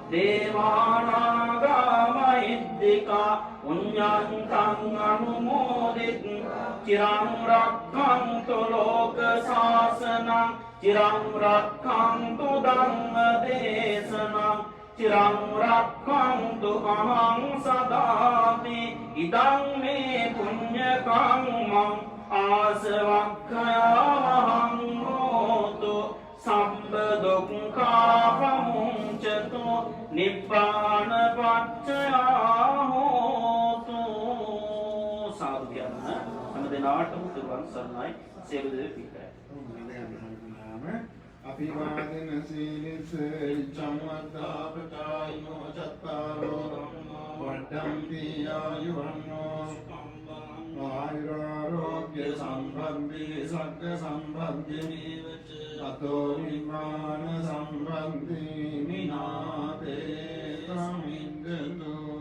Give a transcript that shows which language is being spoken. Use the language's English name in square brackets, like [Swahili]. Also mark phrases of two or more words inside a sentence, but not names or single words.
[Pali] දේවානාගා මහිද්దికා පුඤ්ඤන්තං අනුමෝදිත චිරං රක්ඛන්තු ලෝක ශාසනං චිරං රක්ඛන්තු ධම්ම දේශනං චිරං රක්ඛන්තු අහං සදාති ඉදං මේ පුඤ්ඤ කම්මං ආසවක්ඛයාවහං හෝතු සම්බ දුක්ඛාපමුංචතු නිබ්බාන පච්චයා හෝතු [Sinhala] සාදු කියන්න හැමදෙනාටම තුරුවන් සරණයි සියලු දේ පිටයි [Pali] අභිවාදන සීලිස චම්මද්දාපචායිනෝ චත්තාරෝ වඩ්ඩම්පි ආයුවන්නෝ ආයුරාරෝග්‍ය සම්බන්ධි සග්ග සම්බන්ධි අතෝ විමාන සම්බන්ධි මිනාතේ සමින්දතු